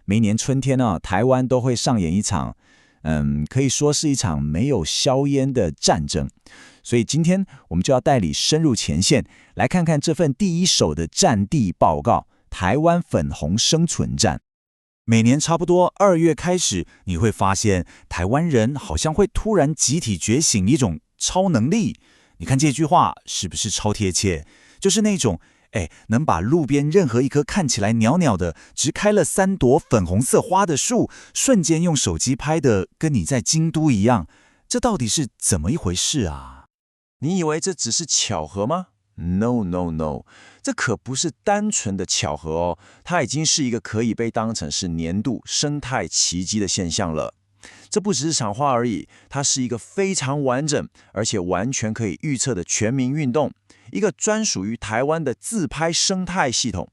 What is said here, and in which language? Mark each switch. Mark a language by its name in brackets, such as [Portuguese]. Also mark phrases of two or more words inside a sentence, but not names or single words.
[Chinese] 每年春天呢，台灣都會上演一場，可以說是一場沒有硝煙的戰爭。所以今天我們就要帶你深入前線，來看看這份第一手的戰地報告——台灣粉紅生存戰。每年差不多2月開始，你會發現台灣人好像會突然集體覺醒一種超能力。你看這句話是不是超貼切？就是那種能把路邊任何一棵看起來鳥鳥的、只開了3朵粉紅色花的樹，瞬間用手機拍的跟你在京都一樣。這到底是怎麼一回事啊？你以為這只是巧合嗎 ？ [English] No, no, no， [Chinese] 這可不是單純的巧合哦，它已經是一個可以被當成是年度生態奇蹟的現象了。這不只是場話而已，它是一個非常完整而且完全可以預測的全民運動，一個專屬於台灣的自拍生態系統。